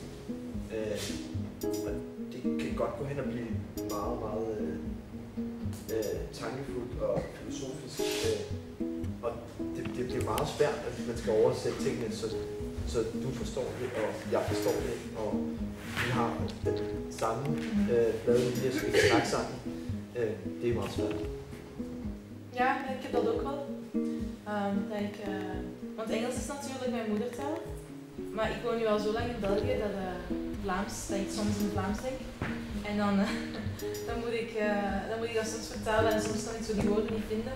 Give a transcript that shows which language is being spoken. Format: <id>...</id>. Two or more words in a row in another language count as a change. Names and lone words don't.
<da>Og det kan godt gå hen og blive meget, meget tankefuldt og filosofisk. Og det bliver meget svært, at man skal oversætte tingene, så du forstår det, og jeg forstår det, og vi har den samme fladelinje, så vi kan snakke sammen. Det er meget svært.</da> <nl>Ja, ik heb dat ook wel. Want Engels is natuurlijk mijn moedertaal. Maar ik woon nu al zo lang in België dat ik soms in Vlaams denk. En dan moet ik dat soms vertalen en soms kan ik zo die woorden niet vinden.</nl>